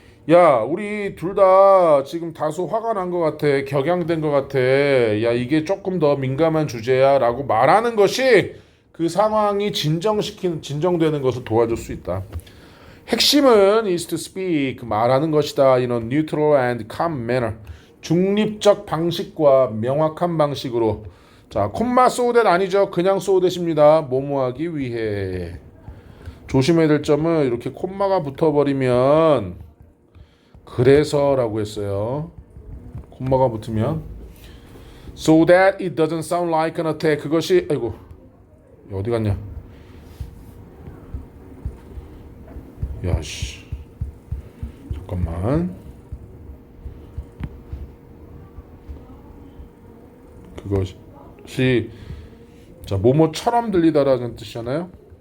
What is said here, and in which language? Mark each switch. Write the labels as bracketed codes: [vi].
[ko] 야, 우리 둘 다 지금 다소 화가 난 것 같아. 격양된 것 같아. 야, 이게 조금 더 민감한 주제야. 라고 말하는 것이 그 상황이 진정되는 것을 도와줄 수 있다. 핵심은 [en] is to speak, [ko] 말하는 것이다. [en] in a neutral and calm manner. [ko] 중립적 방식과 명확한 방식으로. 자, 콤마 so that 아니죠. 그냥 so that입니다. 뭐뭐하기 위해. 조심해야 될 점은 이렇게 콤마가 붙어버리면 그래서라고 했어요. 콤마가 붙으면 [en] so that it doesn't sound like an attack. [ko] 그것이 아이고 어디 갔냐? 야씨 잠깐만. 그것이 자 뭐뭐처럼 들리다라는 뜻이잖아요.